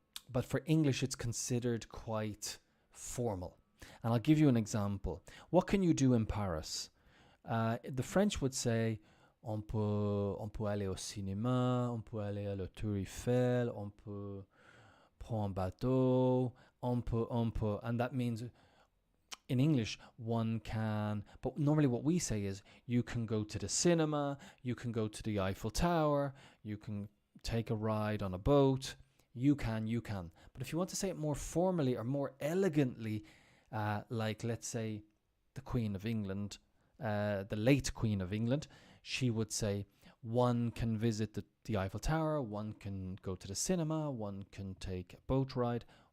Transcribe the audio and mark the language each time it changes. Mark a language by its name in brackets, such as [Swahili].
[English] But for English, it's considered quite formal. And I'll give you an example. What can you do in Paris? The French would say, [French] on peut aller au cinéma, on peut aller à la Tour Eiffel, on peut prendre un bateau, on peut. [English] And that means, in English, one can, but normally what we say is, you can go to the cinema, you can go to the Eiffel Tower, you can take a ride on a boat, you can. But if you want to say it more formally or more elegantly, like let's say the Queen of England, the late Queen of England, she would say one can visit the Eiffel Tower, one can go to the cinema, one can take a boat ride.